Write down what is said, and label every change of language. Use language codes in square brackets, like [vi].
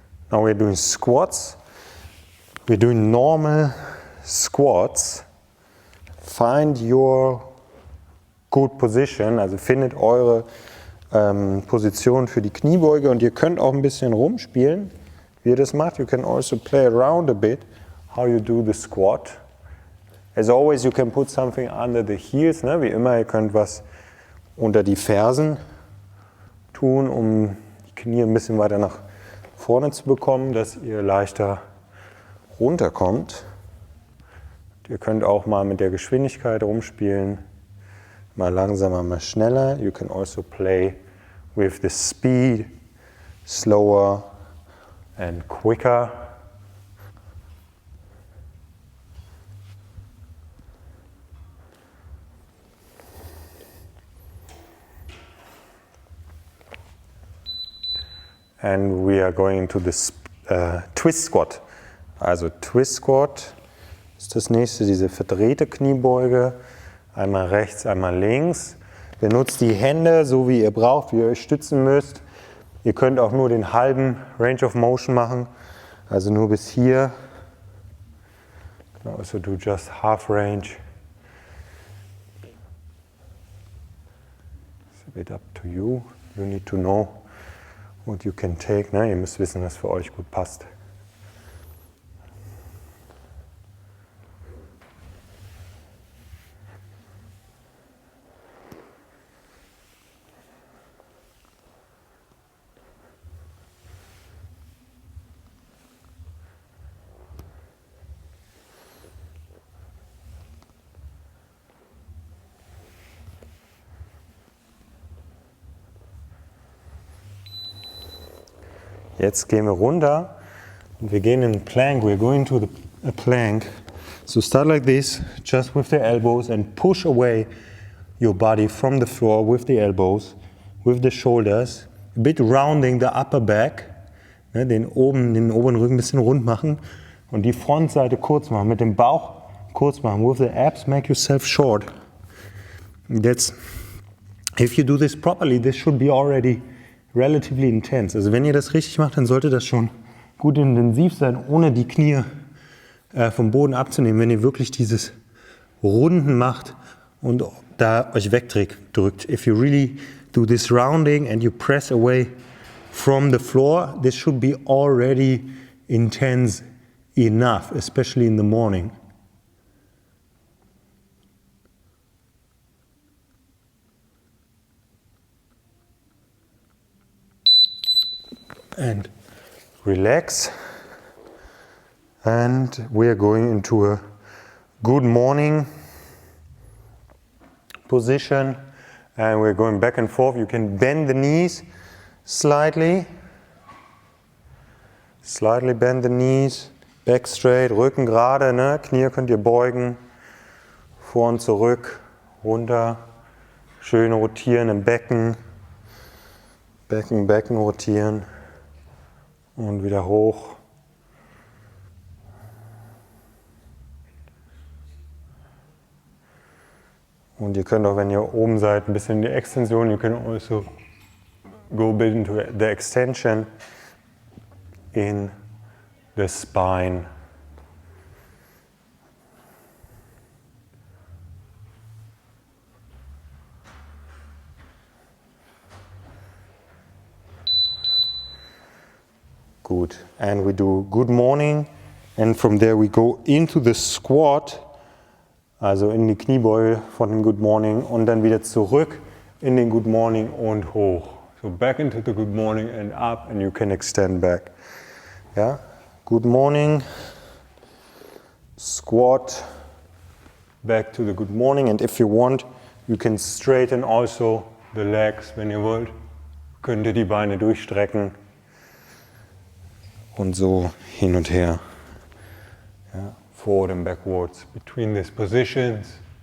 [en] Now we're doing squats. We're doing normal squats. Find your good position, [de] also findet eure Position für die Kniebeuge und ihr könnt auch ein bisschen rumspielen, wie ihr das macht. [en] You can also play around a bit how you do the squat. As always, you can put something under the heels, ne? [de] Wie immer, ihr könnt was unter die Fersen tun, um die Knie ein bisschen weiter nach vorne zu bekommen, dass ihr leichter runterkommt. Und ihr könnt auch mal mit der Geschwindigkeit rumspielen, mal langsamer, mal schneller. [en] You can also play with the speed, slower and quicker. And we are going to the Twist Squat. [de] Also Twist Squat ist das nächste, diese verdrehte Kniebeuge. Einmal rechts, einmal links. Benutzt die Hände so wie ihr braucht, wie ihr euch stützen müsst. Ihr könnt auch nur den halben Range of Motion machen, also nur bis hier. [en] You can also do just half range. It's a bit up to you. You need to know what you can take. [de] Ne? Ihr müsst wissen, was für euch gut passt. Jetzt gehen wir runter und wir gehen in Plank. [en] We're going to a plank. So start like this, just with the elbows and push away your body from the floor with the elbows, with the shoulders. A bit rounding the upper back. [de] Ne, den oberen Rücken ein bisschen rund machen und die Frontseite kurz machen. Mit dem Bauch kurz machen. [en] With the abs, make yourself short. If you do this properly, this should be already relatively intense. [de] Also wenn ihr das richtig macht, dann sollte das schon gut intensiv sein, ohne die Knie vom Boden abzunehmen. Wenn ihr wirklich dieses Runden macht und da euch wegdrückt. [en] If you really do this rounding and you press away from the floor, this should be already intense enough, especially in the morning. And relax, and we are going into a good morning position, and we're going back and forth. You can bend the knees slightly bend the knees, back straight, [de] Rücken gerade, [en] ne? [de] Knie könnt ihr beugen, vor und zurück, runter, schön rotieren im Becken, Becken rotieren. Und wieder hoch. Und ihr könnt auch, wenn ihr oben seid, ein bisschen in die Extension. [en] You can also go a bit into the extension in the spine. Good. And we do good morning. And from there we go into the squat. [de] Also in die Kniebeuge von dem Good Morning und dann wieder zurück in den Good Morning und hoch. [en] So back into the Good Morning and up and you can extend back. Ja? Good Morning, squat, back to the Good Morning, and if you want, you can straighten also the legs, [de] wenn ihr wollt. Könnt ihr die Beine durchstrecken und so hin und her. Ja? [en] Forward and backwards between these positions.